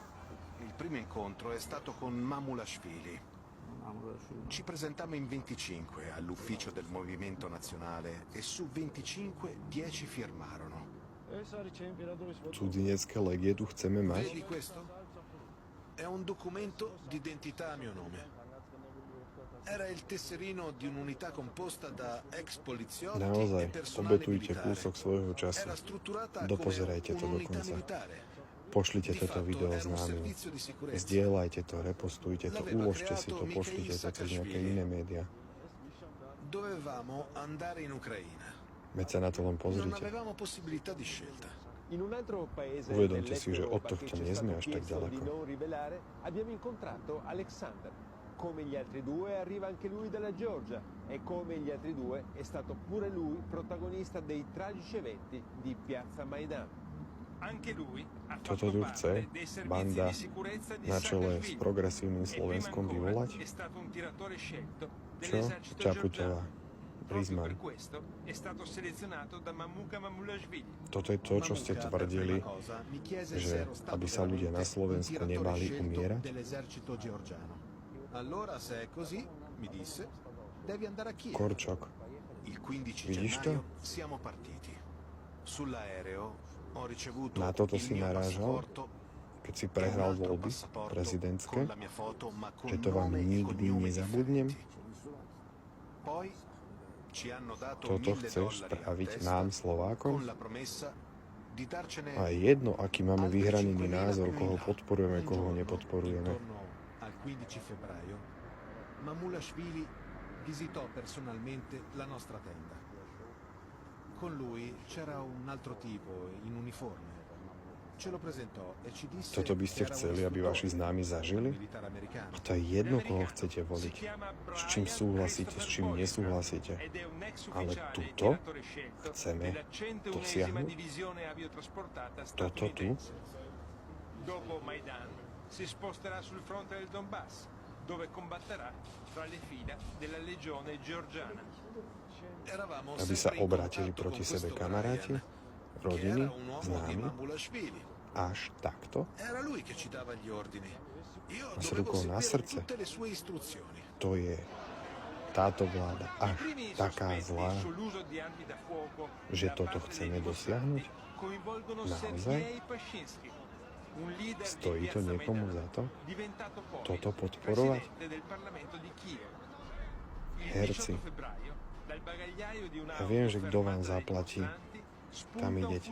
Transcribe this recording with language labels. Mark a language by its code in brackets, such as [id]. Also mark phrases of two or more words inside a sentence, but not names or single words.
[it] Il primo incontro è stato con Mamulashvili. Ci presentammo in 25 all'ufficio del Movimento Nazionale e su 25 10 firmarono. [sk] Cudzinecké legie tu chceme mať? [it] Vedi questo? È un documento d'identità a mio nome. Era il tesserino di un'unità composta da ex poliziotti e [sk] Naozaj, [it] personale [sk] obetujte [it] militare. [sk] kúsok svojho času. [it] Era strutturata [sk] Dopozerajte [it] come [sk] to [it] un'unità [sk] dokonca. [it] militare. [sk] Pošlite [it] Di [sk] toto [it] fatto [sk] video [it] era un [sk] známym. [it] servizio di sicurezza. [sk] Zdieľajte to, repostujte to, [it] L'aveva [sk] uložte si to, [it] creato [sk] pošlite to [it] Mikhail [sk] cez nejaké [it] Saakashvili. [sk] iné médiá. [it] Dovevamo andare in Ucraina. [sk] Veď sa na to len [it] Non [sk] pozrite. [it] avevamo possibilità di scelta. In un altro paese [sk] Uvedomte si, že od [it] dell'Europa [sk] tohto [it] che ci è [sk] nie sme [it] stato [sk] až tak [it] chiesto di [sk] ďaleko. [it] non rivelare, abbiamo incontrato Alexander. Come gli altri due arriva anche lui dalla Georgia e come gli altri due è stato pure lui protagonista dei tragici eventi di Piazza Maidan. Anche lui ha [sk] Toto [it] fatto [sk] tu [it] parte [sk] chce [it] dei servizi [sk] banda [it] di sicurezza di [sk] na čele s [it] Saakashvili. [sk] progresívnym [it] E prima [sk] Slovenskom [it] ancora [sk] vyvolať? [it] è stato un tiratore scelto [sk] Čo? [it] dell'esercito [sk] Čaputová. [it] georgiano. Proprio [sk] Rizman. [it] per questo è stato selezionato da Mamuka Mamulashvili. [sk] Toto je to, čo ste [it] Mamuka, [sk] tvrdili, [it] per prima cosa, mi chiese [sk] že [it] se ero stato [sk] aby sa ľudia na [it] veramente [sk] Slovensku [it] un tiratore [sk] nebali [it] scelto [sk] umierať. [it] dell'esercito georgiano. Allora, se è così, mi disse, devi andare a Kiev. [sk] Korčok. [it] Il 15 [sk] Vidiš to? [it] gennaio siamo partiti. Sull'aereo ho ricevuto [sk] Na toto [it] il [sk] si [it] mio [sk] narážal? [it] passaporto [sk] keď si prehral voľby prezidentské, že to vám nikdy nezabudnem. Toto chceš spraviť nám, Slovákom? A je jedno, aký máme vyhranený názor, koho podporujeme, koho nepodporujeme. [it] Al 15 febbraio, Mamulashvili visitò personalmente la nostra tenda. Con lui c'era un altro tipo in uniforme. Ce lo presentò e ci disse [sk] Toto by ste [it] che era [sk] chceli, [it] uno [sk] aby vaši [it] istruttore, [sk] známi zažili? [it] militare americano. [sk] A to je jedno, koho chcete voliť. S čím súhlasíte, s čím nesúhlasíte. Ale tuto chceme dosiahnuť. Toto tu. [it] Dopo Maidan si sposterà sul fronte del Donbass, dove combatterà fra le fila della legione georgiana. [sk] Aby sa obrátili proti sebe kamaráti, rodiny, známi, až takto? [it] Era lui che ci dava gli ordini. Io [sk] A s [it] dovevo [sk] rukou na [it] seguire [sk] srdce. [it] tutte le sue istruzioni. [sk] To je táto vláda až taká zlá, že toto chceme dosiahnuť? Naozaj? Stojí to niekomu za to? Toto podporovať? Herci, ja viem, že kto vám zaplatí, tam idete.